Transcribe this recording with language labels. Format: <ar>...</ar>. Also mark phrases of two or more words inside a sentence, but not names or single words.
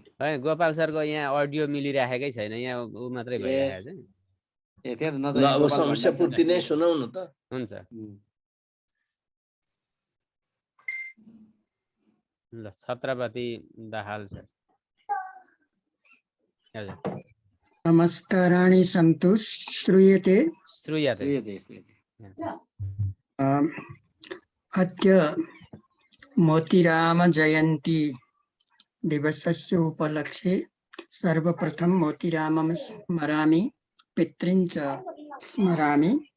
<ne>है गोपाल सरको यहाँ अडियो मिलिराखेकै छैन, यहाँ ऊ मात्रै भइरहेको छ। ए त्यो न ल अब समस्या पूर्ति नै सुनाउ न त। हुन्छ ल छत्रपति दाहाल सर। हजुर</ne> <sa>नमस्काराणि सन्तु। श्रूयते? श्रूयते। अद्य मोतीराम जयन्ती दिवसस्य उपलक्ष्ये सर्वप्रथम मोतीरामं स्मरामि, पितॄन् च स्मरामि।</sa>